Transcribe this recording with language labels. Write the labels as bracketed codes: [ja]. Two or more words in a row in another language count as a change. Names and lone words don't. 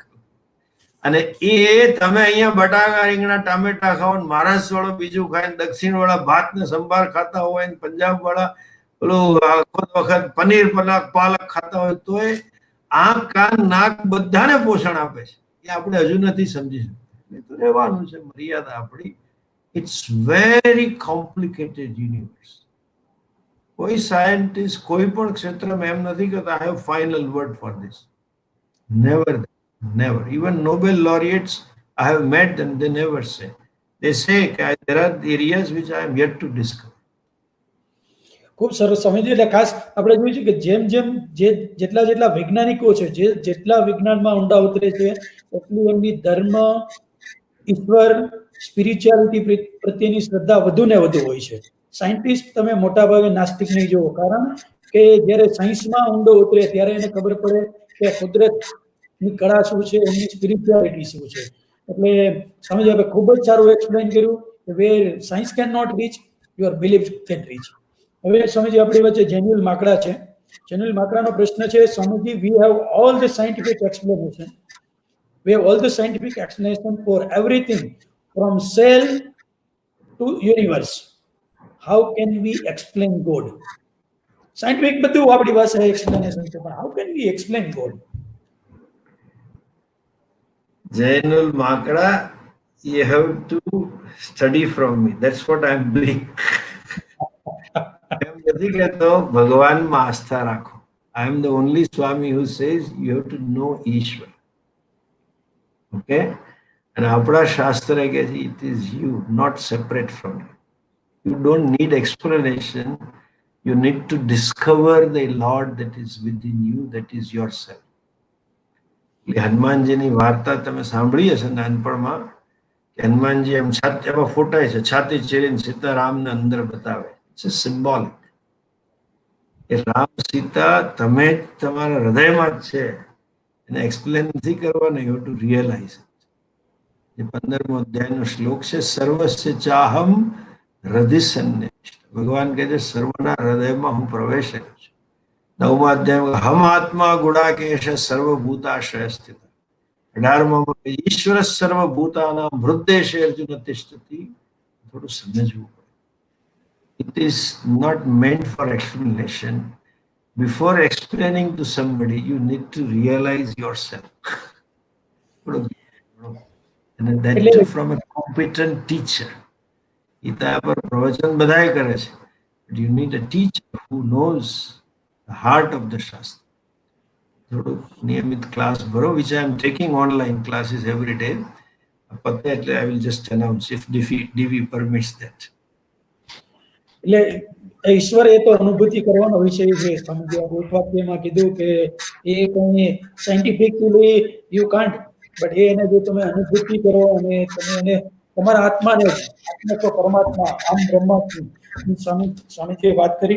[gu] અને એ તમે અહીંયા બટાકા, રીંગણા, ટામેટા ખાઓ, મહારાષ્ટ્ર વાળો બીજું ખાય, દક્ષિણ વાળા ભાત ને સંભાર ખાતા હોય, પંજાબ વાળા પેલું આખો વખત પનીર પાલક ખાતા હોય, તો એ આંખ, કાન, નાક બધાને પોષણ આપે છે. એ આપણે હજુ નથી સમજી શકતા. તો રહેવાનું છે મર્યાદા આપણી. [en] It's very complicated universe. [gu] કોઈ સાયન્ટિસ્ટ કોઈ પણ ક્ષેત્રમાં એમ નથી કહેતા [en] I have final word for this. નેવર. Never. Even Nobel laureates I have met them, they never say. They say there are areas which I am yet to discover. [gu] ખૂબ સરસ સ્વામીજી. એટલે ખાસ આપણે જોયું છે કે જેમ જેમ જેટલા વૈજ્ઞાનિકો છે, જેટલા વિજ્ઞાનમાં ઊંડા ઉતરે છે, એટલી એમની ધર્મ, ઈશ્વર, સ્પિરિચ્યુઆલિટી પ્રત્યેની શ્રદ્ધા વધુ ને વધુ હોય છે. સાયન્ટિસ્ટ તમે મોટાભાગે નાસ્તિક નહીં જુઓ, કારણ કે જ્યારે સાયન્સમાં ઊંડો ઉતરે ત્યારે એને ખબર પડે કે કુદરતની કળા શું છે, એમની સ્પિરિચ્યુઆલિટી શું છે. એટલે સ્વામીજી આપણે ખૂબ જ સારું એક્સપ્લેન કર્યું કે [en] where science can not reach, your belief can reach. [gu] હવે સ્વામીજી આપણી વચ્ચે જેન્યુલ માકડા છે. જેન્યુલ માકડાનો પ્રશ્ન છે, સ્વામીજી, [en] we have all the scientific explanation. We have all the scientific explanation for everything from cell to universe. How can we explain God? Scientific [gu] બધું આપણી પાસે [en] explanation [gu] છે, પણ [en] how can we explain God? Jainul Makra, you have to study from me. That's what I'm doing. [gu] એમ નથી કહેતો ભગવાનમાં આસ્થા રાખો. [en] I am the only Swami who says you have to know Ishwar. Okay? And [gu] આપણા શાસ્ત્ર કહે છે [en] it is you, not separate from you. You don't need explanation. You need to discover the Lord that is within you, that is yourself. [gu] હનુમાનજીની વાર્તા તમે સાંભળી હશે નાનપણમાં. હનુમાનજી એમ એમાં ફોટાય છે, છાતી ચીરીને સીતારામને અંદર બતાવે. [en] It's symbolic. [gu] એ રામ સીતા તમે તમારા હૃદયમાં જ છે. એને એક્સપ્લેન નથી કરવાનો, [en] you to realize. [gu] જે 15મો અધ્યાયનો શ્લોક છે, [sa] सर्वस्य चाहम हृदय सन्निविष्ट. [gu] ભગવાન કહે છે સર્વના હૃદયમાં હું પ્રવેશ કર્યો છું. 9મા અધ્યાયમાં [sa] हम आत्मा गुडाकेश सर्वभूताश्रय स्थित. 18માં ईश्वर सर्वभूतानां हृदय अर्जुन तिष्ठति. [gu] થોડું સમજવું પડે. [en] It is not meant for explanation. Before explaining to somebody, you need to realize yourself. And that too from a competent teacher. [gu] ગીતા પર પ્રવચન બધાય કરે છે, [en] but you need a teacher who knows the heart of the Shastra. [gu] થોડું નિયમિત ક્લાસ ભરો, [en] which I am taking online classes every day. [gu] પતે એટલે [en] I will just announce if DV permits that. [gu] એટલે ઈશ્વર એ તો અનુભૂતિ કરવાનો વિષય છે. સ્વામીજી આ એક વાક્યમાં કીધું કે એ કોઈ [en] scientifically you can't, but [gu] એને જો તમે અનુભૂતિ કરો અને તમે એને તમારા આત્માને આત્મા તો પરમાત્મા [sa] अहं ब्रह्मास्मि, [gu] સ્વામીજીએ વાત કરી.